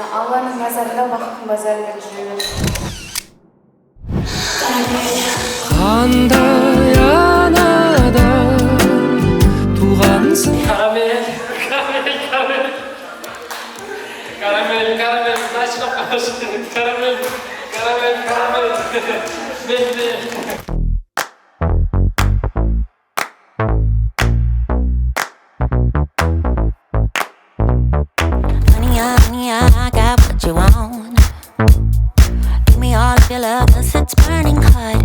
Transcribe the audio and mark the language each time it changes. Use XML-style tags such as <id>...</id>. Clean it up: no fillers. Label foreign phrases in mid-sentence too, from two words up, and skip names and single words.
<kk>Алланың назарында бақыттың базарында жүре Қандай анадан туғансың?</kk> <ru>Карамель, значит, карамель.</ru> <en>Honey, I got what you want. Give me all of your love, 'cause it's burning hot.</en>